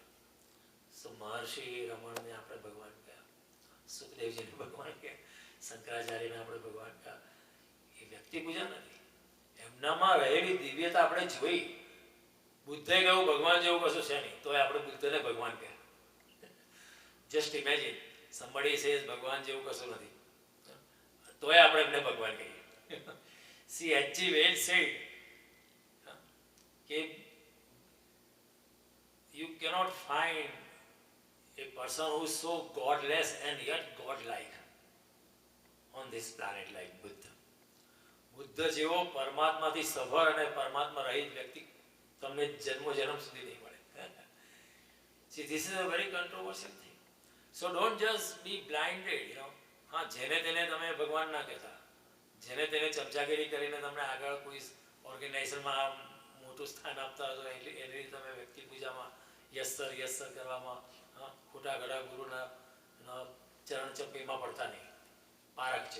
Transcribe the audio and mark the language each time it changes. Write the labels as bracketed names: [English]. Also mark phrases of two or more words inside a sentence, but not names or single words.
[Gujarati] મહર્ષિ રમણને આપણે ભગવાન કહ્યા, સુખદેવજીને ભગવાન કહ્યા, શંકરાચાર્યને આપણે ભગવાન કહ્યા. એ વ્યક્તિ પૂજા નથી, એમનામાં રહેલી દિવ્યતા આપણે જોઈ. બુદ્ધે કહ્યું ભગવાન જેવું કશું છે નહીં, તોય આપણે બુદ્ધને ભગવાન કહ્યા. [English] just imagine, somebody says [Gujarati] ભગવાન જેવું કશું નથી, તોય આપણે એમને ભગવાન કહીએ. [English] સી H.G. Wells said [Gujarati] કે [English] you cannot find a person who is so godless and yet godlike on this planet like Buddha. [Gujarati] બુદ્ધ જેવો પરમાત્માથી સભર અને પરમાત્મા રહિત વ્યક્તિ તમને જન્મ સુધી નહીં મળે. [English] See, this is a very controversial thing. So don't just be blinded, you know. [Gujarati] હા, જેને તેને તમે ભગવાન ના કહેતા, જેને તેને ચમચાગીરી કરીને તમને આગળ કોઈ ઓર્ગેનાઇઝેશનમાં મોટું સ્થાન આપતા હતો એની રીતે તમે વ્યક્તિ પૂજામાં [English] yes sir [Gujarati] કરવામાં, ખોટા ઘડા ગુરુના ચરણ ચપ્પીમાં પડતા નહીં, પારખજો.